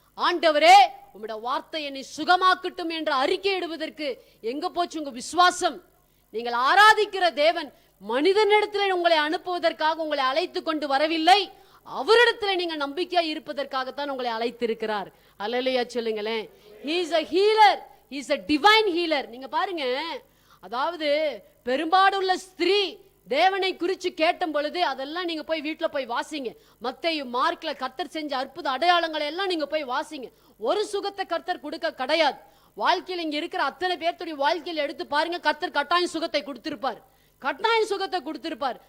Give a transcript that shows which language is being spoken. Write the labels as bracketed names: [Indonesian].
[Tamil] ஆண்டவரே உம்முடைய வார்த்தை என்னை சுகமாக்கட்டும் என்று அறிக்கை இடுவதற்கு எங்க போச்சு உங்க விசுவாசம்? நீங்கள் ஆராதிக்கிற தேவன் மனிதனிடத்தில் உங்களை அனுப்புவதற்காக உங்களை அழைத்து கொண்டு வரவில்லை, அவரிடத்துல நீங்க நம்பிக்கையா இருப்பதற்காகத்தான் உங்களை அழைத்திருக்கிறார். அல்லேலூயா சொல்லுங்களேன். [English] he is a healer, he is a divine healer. [Tamil] நீங்க பாருங்க, அதாவது பெரும்பாடுள்ள ஸ்திரீ தேவனை குறிச்சு கேட்டும் பொழுது அதெல்லாம் நீங்க போய் வீட்டுல போய் வாசிங்க. மத்தேயு மார்க்ல கர்த்தர் செஞ்ச அற்புத அடையாளங்களை எல்லாம் நீங்க போய் வாசிங்க. ஒரு சுகத்தை கர்த்தர் கொடுக்க கிடையாது. வாழ்க்கையில் இங்க இருக்கிற அத்தனை பேர்த்துடைய வாழ்க்கையில் எடுத்து பாருங்க, கர்த்தர் கட்டாயம் சுகத்தை கொடுத்திருப்பார், கட்டாயம் சுகத்தை கொடுத்திருப்பார்.